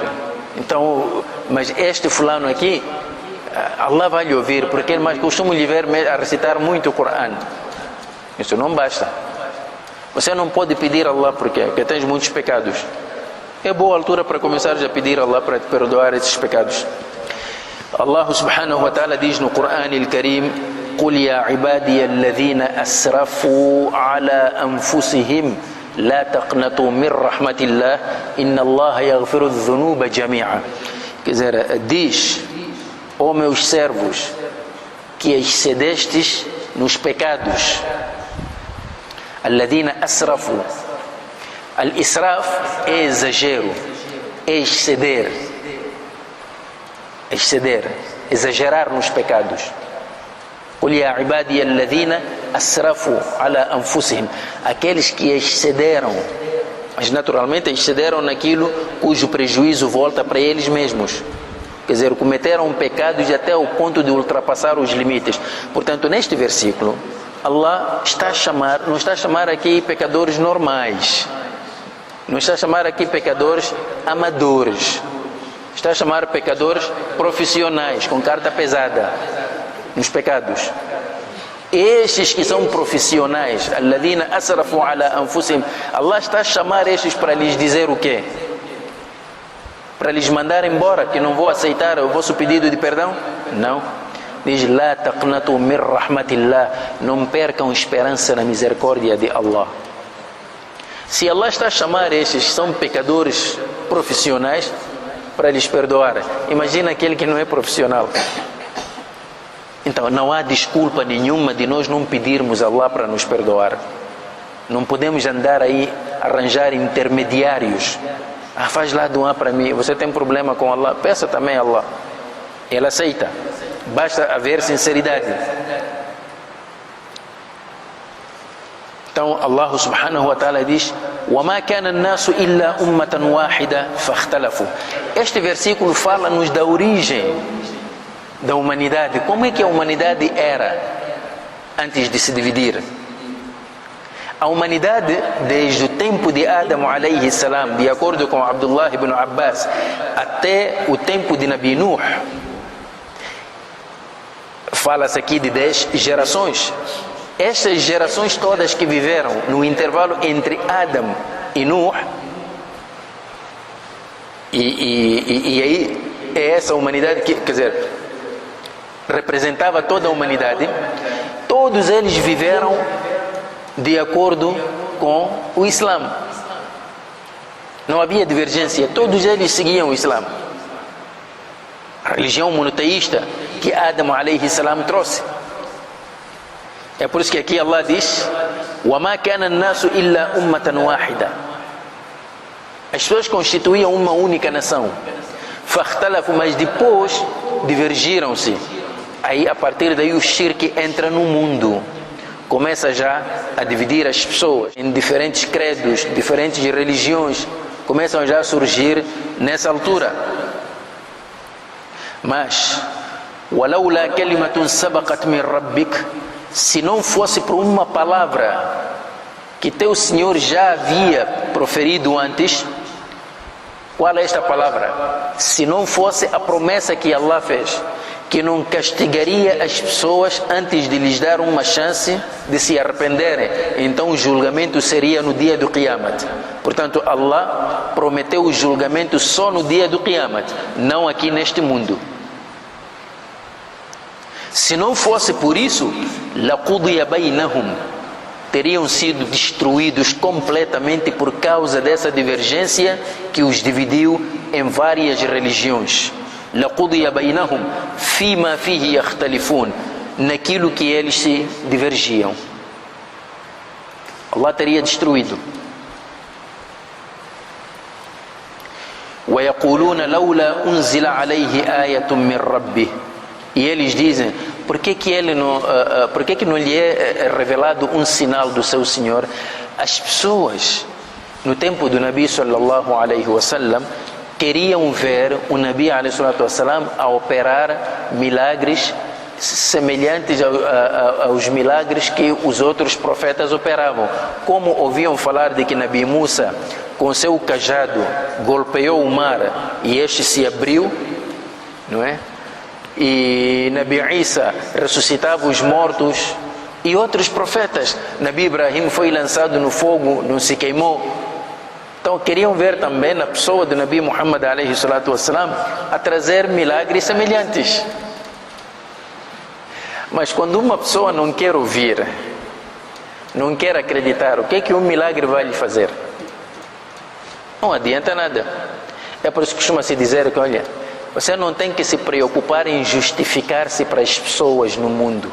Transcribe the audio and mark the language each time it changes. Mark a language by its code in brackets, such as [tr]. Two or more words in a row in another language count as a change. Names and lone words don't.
[pt] Então, mas este fulano aqui, Allah vai lhe ouvir, porque ele mais costuma lhe ver a recitar muito o Corão. Isso não basta. Você não pode pedir a Allah porque tens muitos pecados. É boa altura para começar a pedir a Allah para te perdoar esses pecados. [ar] الله سبحانه وتعالى [pt] diz no Corão [ar] al-Karim: قُلْ يَا عِبَادِيَ الَّذِينَ أَسْرَفُوا عَلَى أَنفُسِهِمْ لا تقنطوا من رحمة الله إن الله يغفر الذنوب جميعا. [pt] Quer dizer, diz: ó meus servos que excedestes nos pecados. [ar] الذين أسرفوا. [pt] Al-israf é exagero, é exceder, exagerar nos pecados. [ar] قُلْ يَا عِبَادِيَ الَّذِينَ أَسْرَفُوا عَلَى أَنفُسِهِمْ. [pt] Aqueles que excederam, mas naturalmente excederam naquilo cujo prejuízo volta para eles mesmos. Quer dizer, cometeram pecados até o ponto de ultrapassar os limites. Portanto, neste versículo, Allah não está a chamar aqui pecadores normais, não está a chamar aqui pecadores amadores, está a chamar pecadores profissionais, com carta pesada nos pecados. Estes que são profissionais, [ar] الذين أسرفوا على أنفسهم, [pt] Allah está a chamar estes para lhes dizer o quê? Para lhes mandar embora, que não vou aceitar o vosso pedido de perdão? Não. Diz: [ar] لا تقنطوا من رحمة الله. [pt] Não percam esperança na misericórdia de Allah. Se Allah está a chamar estes que são pecadores profissionais para lhes perdoar, imagina aquele que não é profissional. Então não há desculpa nenhuma de nós não pedirmos a Allah para nos perdoar. Não podemos andar aí a arranjar intermediários. Faz lá doar para mim. Você tem problema com Allah? Peça também a Allah. Ele aceita. Basta haver sinceridade. [ar] Então الله سبحانه وتعالى diz: وَمَا كَانَ النَّاسُ إِلَّا أُمَّةً وَاحِدَةً فَاخْتَلَفُوا. [pt] Este versículo fala-nos da origem da humanidade. Como é que a humanidade era antes de se dividir? A humanidade, desde o tempo de Adão [ar] عليه السلام, [pt] de acordo com Abdullah ibn Abbas, até o tempo de Nabi Nuh, fala-se aqui de 10 gerações. Estas gerações todas que viveram no intervalo entre Adão e Nuh, e aí é essa humanidade que, quer dizer, representava toda a humanidade. Todos eles viveram de acordo com o Islã. Não havia divergência, todos eles seguiam o Islã, a religião monoteísta que Adão [ar] عليه السلام [pt] trouxe. É por isso que aqui Allah diz: [ar] وَمَا كَانَ النَّاسُ إِلَّا أُمَّةً وَاحِدَةً. [pt] As pessoas constituíam uma única nação. فاختلفوا, mas depois divergiram-se. Aí a partir daí o shirk entra no mundo, começa já a dividir as pessoas em diferentes credos, diferentes religiões, começam já a surgir nessa altura. [ar] Mas ولولا كلمة سبقت من ربك, [pt] se não fosse por uma palavra que teu Senhor já havia proferido antes. Qual é esta palavra? Se não fosse a promessa que Allah fez, que não castigaria as pessoas antes de lhes dar uma chance de se arrependerem, então o julgamento seria no dia do Qiyamah. Portanto, Allah prometeu o julgamento só no dia do Qiyamah, não aqui neste mundo. Se não fosse por isso, [ar] لَقُضِيَ بَيْنَهُمْ, [pt] teriam sido destruídos completamente por causa dessa divergência que os dividiu em várias religiões. [ar] لَقُضِيَ بَيْنَهُمْ فِيمَا فِيهِ يَخْتَلِفُونَ, [pt] naquilo que eles se divergiam. Allah teria destruído. [ar] وَيَقُولُونَ لَوْلَا أُنزِلَ عَلَيْهِ آيَةٌ مِّن رَبِّهِ, [pt] e eles dizem, por que não lhe é revelado um sinal do seu Senhor? As pessoas no tempo do Nabi [ar] صلى الله عليه وسلم [pt] queriam ver o Nabi [ar] عليه الصلاة والسلام [pt] a operar milagres semelhantes aos milagres que os outros profetas operavam. Como ouviam falar de que Nabi Musa com seu cajado golpeou o mar e este se abriu, não é? E Nabi Isa ressuscitava os mortos, e outros profetas. Nabi Ibrahim foi lançado no fogo, não se queimou. Então queriam ver também na pessoa do Nabi Muhammad [ar] عليه الصلاة والسلام [pt] a trazer milagres semelhantes. Mas quando uma pessoa não quer ouvir, não quer acreditar, o que é que um milagre vai lhe fazer? Não adianta nada. É por isso que costuma-se dizer que, olha, você não tem que se preocupar em justificar-se para as pessoas no mundo.